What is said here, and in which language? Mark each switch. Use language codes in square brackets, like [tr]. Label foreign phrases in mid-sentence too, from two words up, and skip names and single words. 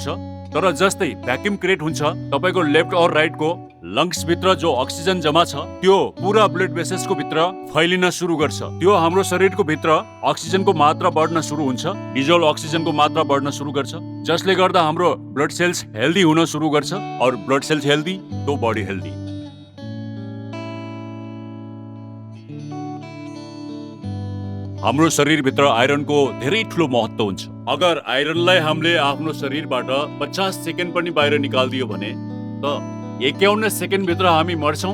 [ne] तर जस्तै [en] vacuum create [ne] हुन्छ, तपाईको लेफ्ट और राइटको लङ्स भित्र जो अक्सिजन जमा छ त्यो पुरा [en] blood vessels [ne] भित्र फैलिन सुरु गर्छ। त्यो हाम्रो शरीरको भित्र अक्सिजनको मात्रा बढ्न सुरु हुन्छ, [en] dissolved oxygen [ne] मात्रा बढ्न सुरु गर्छ, जसले गर्दा हाम्रो [en] blood cells healthy [ne] हुन सुरु गर्छ। [en] और blood cells healthy तो body healthy. हाम्रो शरीरभित्र आइरनको धेरै ठुलो महत्त्व हुन्छ। अगर आइरनलाई हामीले आफ्नो शरीरबाट 50 सेकेन्ड पनि बाहिर निकालिदियो भने त 51 सेकेन्ड भित्र हामी मर्छौँ।